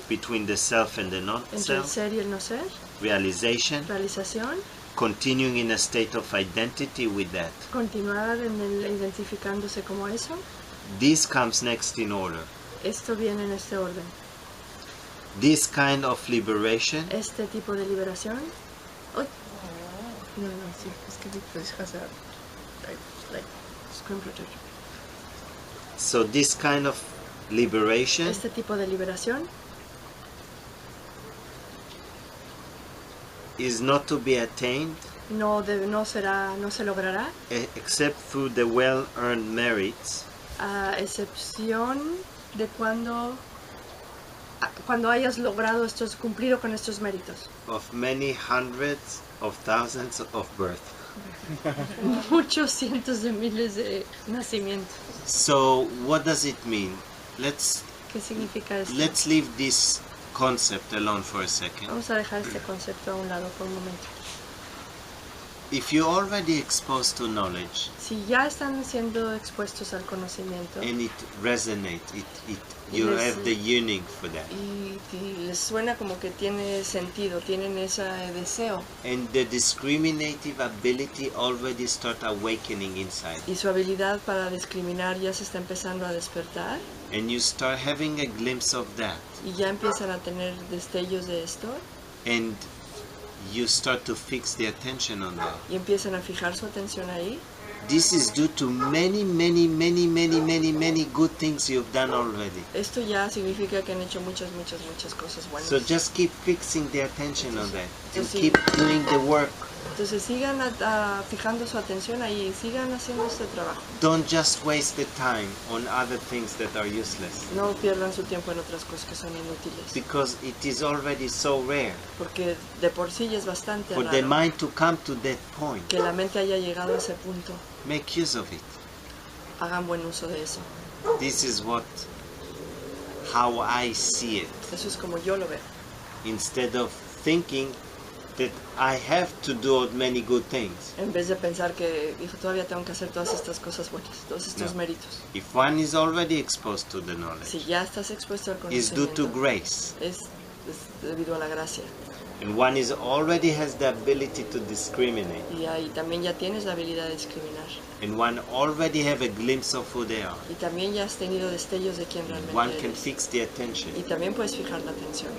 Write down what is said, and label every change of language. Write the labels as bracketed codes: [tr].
[en] between the self and the [es] entre el [en] non-self, [es] ser y el no ser, [en] realization, [es] realización, [en] continuing in a state of identity with that. [es] continuar identificándose como eso. [en] This comes next in order. [es] Esto viene en este orden. [en] This kind of liberation [es] Este tipo de liberación. Uy. No, sí, es que [en] this has a like screen protector. So this kind of liberation [es] Este tipo de liberación [en] is not to be attained [es] no se logrará [en] except through the well-earned merits [es] a excepción de cuando hayas logrado cumplido con estos méritos. [en] of many hundreds of thousands of births. [es] Muchos cientos de miles de nacimientos. [en] So what does it mean? [es] ¿Qué significa esto? [en] Let's leave this concept alone for a second. [es] Vamos a dejar este concepto a un lado por un momento. [en] If you're already exposed to knowledge [es] Si ya están siendo expuestos al conocimiento [en] and it resonates, you Yes. have the yearning for that. [es] y les suena como que tiene sentido, tienen ese deseo [en] And the discriminative ability already start awakening inside. [es] y su habilidad para discriminar ya se está empezando a despertar [en] And you start having a glimpse of that. [es] y ya empiezan a tener destellos de esto [en] And you start to fix the attention on that. [es] y empiezan a fijar su atención ahí. [en] This is due to many good things you've done already. [es] Esto ya significa que han hecho muchas cosas buenas. [en] So just keep fixing the attention on that and [es] Sí. [en] keep doing the work. [es] Entonces sigan fijando su atención ahí y sigan haciendo este trabajo. [en] Don't just waste the time on other things that are useless, [es] No pierdan su tiempo en otras cosas que son inútiles. [en] because it is already so rare [es] Porque de por sí ya es bastante [en] for the [es] raro [en] mind to come to that point. [es] que la mente haya llegado a ese punto. [en] Make use of it. [es] Hagan buen uso de eso. [en] This is how I see it. [es] Eso es como yo lo veo. [en] Instead of thinking that I have to do many good things. [es] En vez de pensar que, hijo, todavía tengo que hacer todas estas cosas buenas, todos estos No. méritos. [en] If one is already exposed to the knowledge, [es] Si ya estás expuesto al [en] it's due to [es] conocimiento, [en] grace. [es] es debido a la gracia. [en] And one is already has the ability to discriminate. [es] Y ahí también ya tienes la habilidad de discriminar. [en] And one already have a glimpse of who they are. [es] Y también ya has tenido destellos de quién realmente [en] One can [es] eres. [en] fix the attention. [es] Y también puedes fijar la atención.